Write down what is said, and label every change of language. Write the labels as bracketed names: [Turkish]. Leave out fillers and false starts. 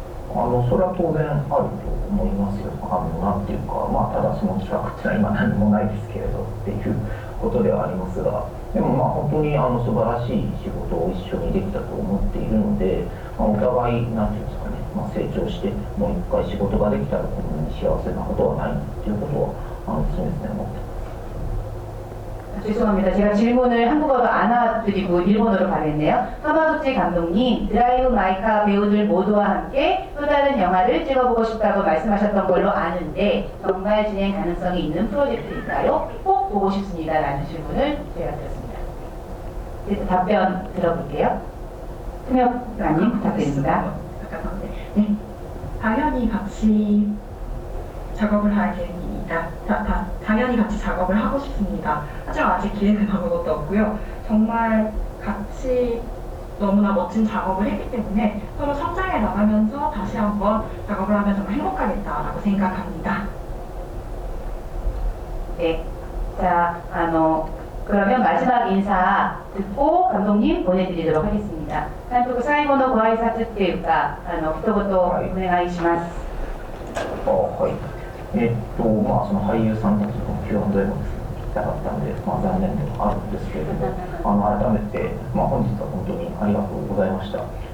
[Japanese] それは当然あると思いますよ。なんていうか、ただその企画っていうのは今何もないですけれどっていうことではありますが、でも本当に素晴らしい仕事を一緒にできたと思っているので、お互いなんていうんですかね、成長してもう一回仕事ができたらこんなに幸せなことはないっていうことは常々思ってます。 [Korean] 죄송합니다. 제가 질문을 한국어로 안 와드리고 일본어로 가겠네요. 하마구치 감독님, 드라이브 마이카 배우들 모두와 함께 또 다른 영화를 찍어보고 싶다고 말씀하셨던 걸로 아는데 정말 진행 가능성이 있는 프로젝트일까요? 꼭 보고 싶습니다라는 질문을 제가 드렸습니다. 이제 답변 들어볼게요. 통역관님 부탁드립니다. 네, 당연히 같이 작업을 할 계획입니다. 당연히 같이 작업을 하고 싶습니다. 하지만 아직 기획은 아무것도 없고요. 정말 같이 너무나 멋진 작업을 했기 때문에 서로 성장해 나가면서 다시 한번 작업을 하면 정말 행복하겠다라고 생각합니다. 네, 자, 그러면 마지막 인사 듣고 감독님 보내드리도록 하겠습니다. [Japanese] 감독最後のご挨拶っていうか、一言お願いします。はい。その俳優さんたちの Q&A もですね、聞きたかったので、残念ではあるんですけれども、改めて、本日は本当にありがとうございました。